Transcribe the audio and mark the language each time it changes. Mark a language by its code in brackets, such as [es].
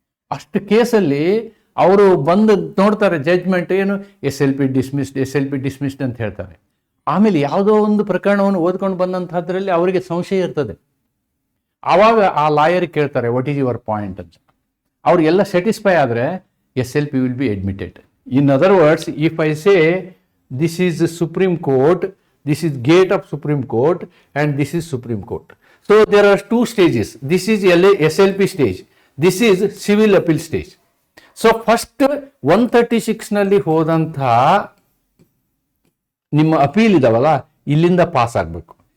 [kn] ಅಷ್ಟು ಕೇಸಲ್ಲಿ ಅವರು ಬಂದು ನೋಡ್ತಾರೆ ಜಡ್ಜ್ಮೆಂಟ್ ಏನು, SLP ಡಿಸ್ಮಿಸ್ಡ್ ಅಂತ ಹೇಳ್ತಾರೆ. ಆಮೇಲೆ ಯಾವುದೋ ಒಂದು ಪ್ರಕರಣವನ್ನು ಓದ್ಕೊಂಡು ಬಂದಂಥದ್ರಲ್ಲಿ ಅವರಿಗೆ ಸಂಶಯ ಇರ್ತದೆ. ಆವಾಗ ಆ ಲಾಯರ್ ಕೇಳ್ತಾರೆ, [en] what is your point [kn] ಅಂತ. ಅವ್ರಿಗೆಲ್ಲ ಸ್ಯಾಟಿಸ್ಫೈ ಆದರೆ [en] SLP will be admitted. In other words, if I say this is the Supreme Court, this is gate of Supreme Court, and this is Supreme Court. So there are two stages. This is SLP stage, this is civil appeal stage. So first [kn] 136 ನಲ್ಲಿ ಹೋದಂಥ ನಿಮ್ಮ appeal ಇದಾವಲ್ಲ, ಇಲ್ಲಿಂದ pass ಆಗಬೇಕು.